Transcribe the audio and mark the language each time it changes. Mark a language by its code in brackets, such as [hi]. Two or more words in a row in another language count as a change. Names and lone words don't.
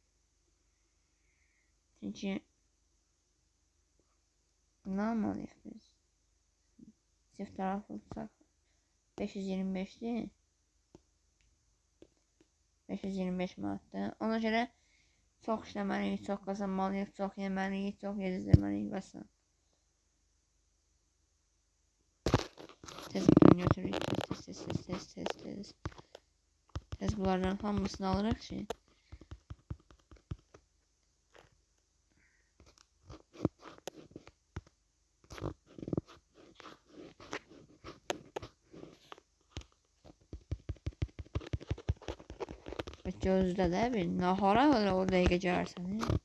[tr] Çünkü ne yapmalıyız biz? Çift taraflı tutsak 525'ti. [az] 525 manatdı. Ona göre çok işləməliyik, [tr] çok kazanmalıyıq, [az] çok yeməliyik, çok yedizdirməliyik və s. Tez götürürük, tez. Tez bunlardan hamısını alırıq ki. Gözdə də bir nahara o dəqiqə görərsən.